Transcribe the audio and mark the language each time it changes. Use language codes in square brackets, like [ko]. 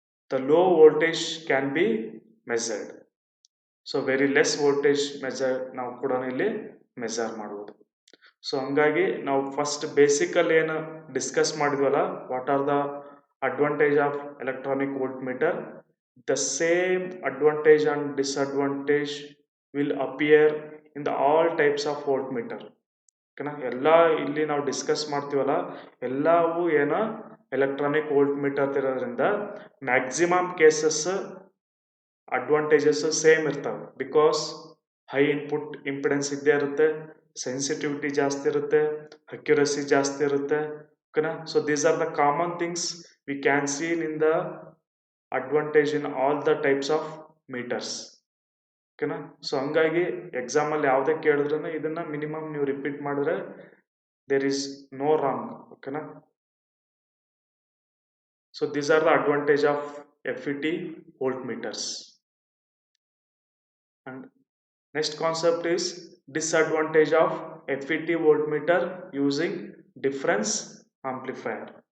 [en] The low voltage can be measured. [kn] So very less voltage ನಾವು ಕೂಡ ಇಲ್ಲಿ measure ಮಾಡ್ಬೋದು. ಸೊ ಹಂಗಾಗಿ ನಾವು ಫಸ್ಟ್ ಬೇಸಿಕಲ್ಲಿ ಏನು discuss ಮಾಡಿದ್ವಲ್ಲ, [en] What are the advantage of electronic voltmeter, the same advantage and disadvantage will appear in the all types of voltmeter. [kn] ಓಕೆನಾ, ಎಲ್ಲ ಇಲ್ಲಿ ನಾವು ಡಿಸ್ಕಸ್ ಮಾಡ್ತೀವಲ್ಲ ಎಲ್ಲವೂ ಏನೋ ಎಲೆಕ್ಟ್ರಾನಿಕ್ ವೋಲ್ಟ್ ಮೀಟರ್ ಇರೋದ್ರಿಂದ ಮ್ಯಾಕ್ಸಿಮಮ್ ಕೇಸಸ್ ಅಡ್ವಾಂಟೇಜಸ್ ಸೇಮ್ ಇರ್ತವೆ. Because high input impedance ಇದ್ದೇ ಇರುತ್ತೆ, ಸೆನ್ಸಿಟಿವಿಟಿ ಜಾಸ್ತಿ ಇರುತ್ತೆ, ಅಕ್ಯುರಸಿ ಜಾಸ್ತಿ ಇರುತ್ತೆ. [en] ಓಕೆನಾ, so these are the common things we can seen in the advantage in all the types of meters. [kn] ಓಕೆನಾ, ಸೊ ಹಂಗಾಗಿ ಎಕ್ಸಾಮಲ್ಲಿ ಯಾವುದೇ ಕೇಳಿದ್ರೂ ಇದನ್ನು ಮಿನಿಮಮ್ ನೀವು ರಿಪೀಟ್ ಮಾಡಿದ್ರೆ [en] There is no wrong. ಓಕೆನಾ, so these are the advantage of FET voltmeters. And next concept is disadvantage of FET voltmeter using difference amplifier.